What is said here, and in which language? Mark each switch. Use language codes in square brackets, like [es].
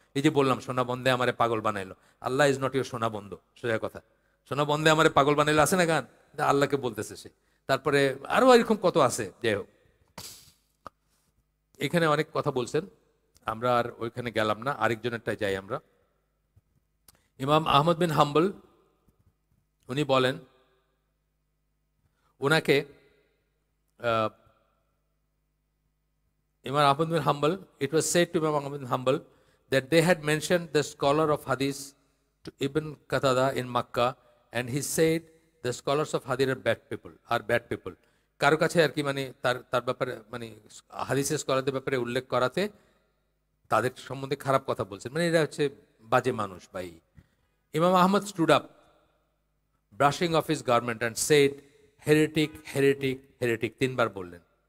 [bn] এই যে বললাম সোনা বন্দে আমারে পাগল বানাইলো, [en] Allah is not your সোনা বন্ধু, [bn] সোজা কথা। সোনা বন্দে আমারে পাগল বানাইলো আছে না গান, আল্লাহকে বলতেছে সে। তারপরে আরো এরকম কত আছে। যাই হোক, এখানে অনেক কথা বলছেন, আমরা আর ওইখানে গেলাম না, আরেকজনেরটাই যাই আমরা। ইমাম আহমদ বিন হাম্বল উনি বলেন, ওনাকে [en] Imam Ahmad bin Hanbal, it was said to Imam Ahmad bin Hanbal that they had mentioned the scholar of Hadith to Ibn Qatada in Makkah, and he said the scholars of Hadith are bad people. [bn] কারো কাছে আর কি মানে তার ব্যাপারে মানে হাদিসের স্কলারদের ব্যাপারে উল্লেখ করাতে তাদের সম্বন্ধে খারাপ কথা বলছেন, মানে এরা হচ্ছে বাজে মানুষ ভাই। [en] Imam Ahmad stood up brushing off his garment and said heretic heretic heretic, [bn] তিনবার বললেন।